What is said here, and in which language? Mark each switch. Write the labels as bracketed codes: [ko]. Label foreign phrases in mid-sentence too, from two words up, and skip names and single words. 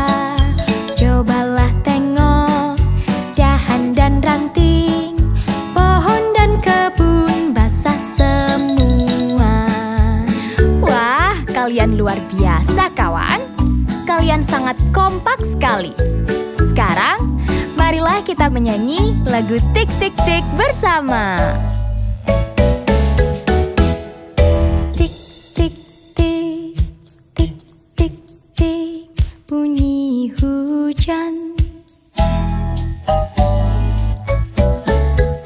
[id] Cobalah tengok dahan dan ranting, pohon dan kebun basah semua. Wah, kalian luar biasa kawan. Kalian sangat kompak sekali. Sekarang, marilah kita menyanyi lagu Tik Tik Tik bersama. Tik tik tik, tik tik tik, bunyi hujan.